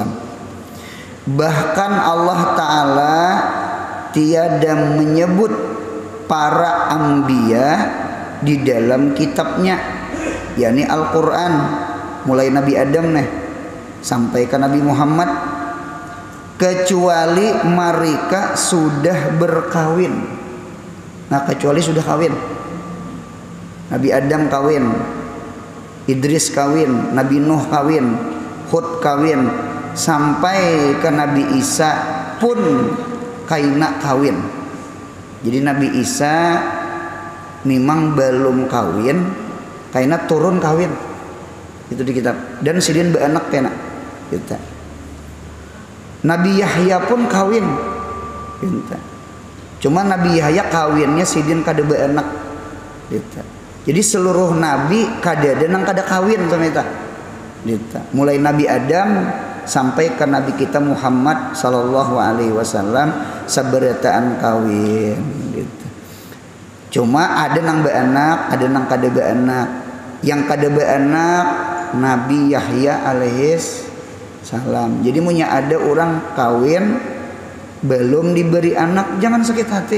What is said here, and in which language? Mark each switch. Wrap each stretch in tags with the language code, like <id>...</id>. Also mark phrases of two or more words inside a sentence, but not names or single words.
<bjn>Bahkan Allah Ta'ala tiada menyebut para anbiya di dalam kitabnya, yakni Al-Quran, mulai Nabi Adam sampai ke Nabi Muhammad, kecuali mereka sudah berkawin. Nah, kecuali sudah kawin. Nabi Adam kawin, Idris kawin, Nabi Nuh kawin, Hud kawin, sampai ke Nabi Isa pun kaina kawin. Jadi Nabi Isa memang belum kawin, kaina turun kawin. Itu di kitab. Dan sidin beanak kena gitu. Nabi Yahya pun kawin. Cuma Nabi Yahya kawinnya sidin kada beanak. Jadi seluruh nabi kada denang kada kawin sama kita. Mulai Nabi Adam sampai ke Nabi kita Muhammad</bjn> <ar>صلى الله عليه وسلم</ar> <bjn>sabarataan kawin Cuma ada nang beanak, ada nang kada beanak. Yang kada beanak Nabi Yahya</bjn> <ar>عليه السلام.</ar> <bjn>Jadi punya ada orang kawin belum diberi anak, jangan sakit hati.</bjn>